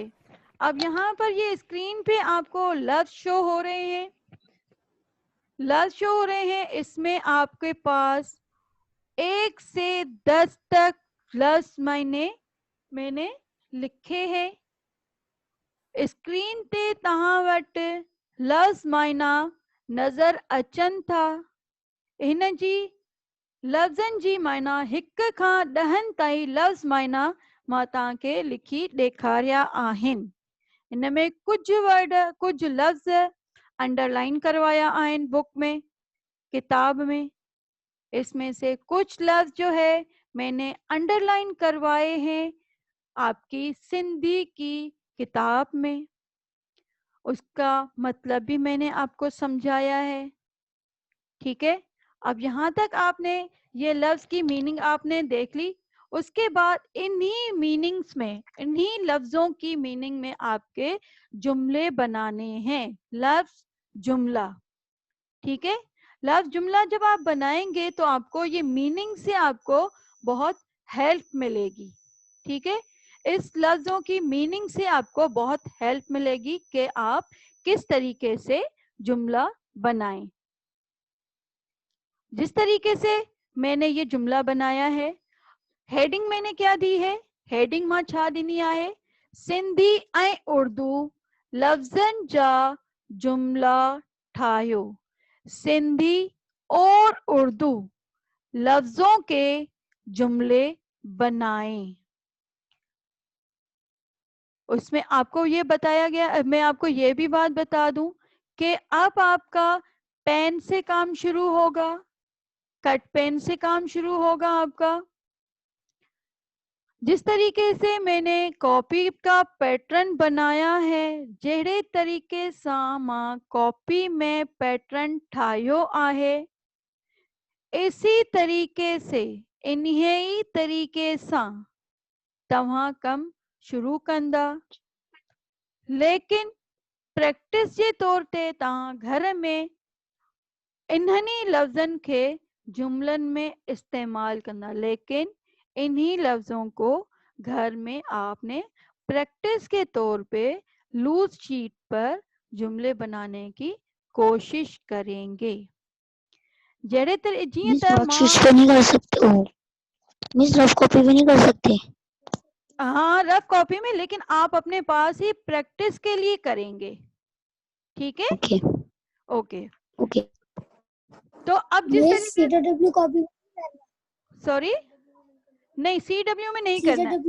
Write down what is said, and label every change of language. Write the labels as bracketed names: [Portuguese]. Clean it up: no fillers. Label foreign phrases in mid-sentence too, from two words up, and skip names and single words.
[Urdu] اب یہاں پر یہ اسکرین پہ آپ کو لفظ شو ہو رہے ہیں، اس میں آپ کے پاس 1 سے 10 تک لفظ میں نے لکھے ہیں. [Sindhi] اسکرین تے تہاں وٹ لفظ معنی نظر اچن تھا. ان جی لفظن جی معنی 1 کھان 10 تائیں لفظ معنی मां तव्हांखे लिखी ॾेखारिया आहिनि. इन में कुछ लफ़्ज़ अंडरलाइन करवाया आहिनि बुक में, किताब में. [Urdu] اس میں سے کچھ لفظ جو ہے میں نے انڈرلائن کروائے ہیں آپ کی سندھی کی کتاب میں. اس کا مطلب بھی میں نے آپ کو سمجھایا ہے. ٹھیک ہے. اب یہاں تک آپ نے یہ لفظ کی میننگ آپ نے دیکھ لی. اس کے بعد انہی میننگز میں، انہی لفظوں کی میننگ میں آپ کے جملے بنانے ہیں. لفظ جملہ. ٹھیک ہے. لفظ جملہ جب آپ بنائیں گے تو آپ کو یہ میننگ سے آپ کو بہت ہیلپ ملے گی. ٹھیک ہے. اس لفظوں کی میننگ سے آپ کو بہت ہیلپ ملے گی کہ آپ کس طریقے سے جملہ بنائیں. جس طریقے سے میں نے یہ جملہ بنایا ہے، ہیڈنگ میں نے کیا دی ہے؟ [Sindhi] ہیڈنگ ماں چھا ڈنی آئے سندھی ऐं اردو لفظن جا جملہ ٹھاہیو. [Urdu] سندھی اور اردو لفظوں کے جملے بنائیں. اس میں آپ کو یہ بتایا گیا، میں آپ کو یہ بھی بات بتا دوں کہ اب آپ کا پین سے کام شروع ہوگا، کٹ پین سے کام شروع ہوگا آپ کا. جس طریقے سے میں نے کاپی کا پیٹرن بنایا ہے, [Sindhi] जहिड़े तरीके सां मां कॉपी में पैटर्न ठाहियो आहे, [Urdu] اسی طریقے سے [Sindhi] इन्ही तरीके सां तव्हां कम शुरू कंदा। लेकिन प्रैक्टिस जे तौर ते तव्हां घर में इन्हनि लफ्ज़न के जुमलन में इस्तेमाल करना, [Urdu] لیکن انہی لفظوں کو گھر میں آپ نے پریکٹس کے طور پہ لوز شیٹ پر جملے بنانے کی کوشش کریں گے. [Sindhi] जड़े तरह जीअं मिस त नोट मां, [Urdu] شیٹ پہ نہیں کر سکتے ہو، مس رف کاپی پہ نہیں کر سکتے. ہاں رف کاپی میں، لیکن آپ اپنے پاس ہی پریکٹس کے لیے کریں گے، ٹھیک ہے? ओके ओके, ओके। تو اب جس मिस तरीके, CW कॉपी, سوری نہیں CW میں نہیں کرنا ہے,